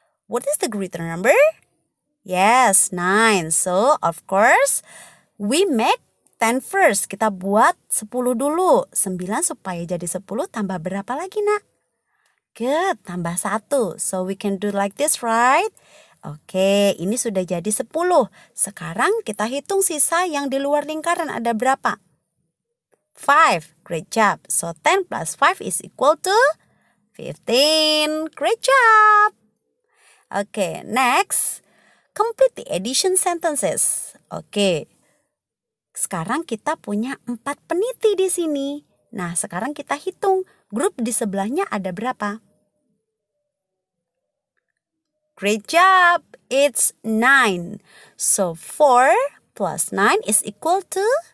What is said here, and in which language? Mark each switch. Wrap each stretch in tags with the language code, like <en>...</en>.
<en>What is the greater number? Yes, 9. So, of course, we make 10 first.</en> <id>Kita buat 10 dulu. 9 supaya jadi 10 tambah berapa lagi, Nak?</id> <en>Good,</en> <id>tambah 1.</id> <en>So, we can do like this, right?</en> <id>Oke, ini sudah jadi 10. Sekarang kita hitung sisa yang di luar lingkaran ada berapa?</id> <en>5. Great job. So, 10 plus 5 is equal to 15. Great job. Okay, next. Complete the addition sentences.</en> <id>Oke. Sekarang kita punya 4 peniti di sini. Nah, sekarang kita hitung grup di sebelahnya ada berapa?</id> <en>Great job. It's 9. So, 4 plus 9 is equal to.</en>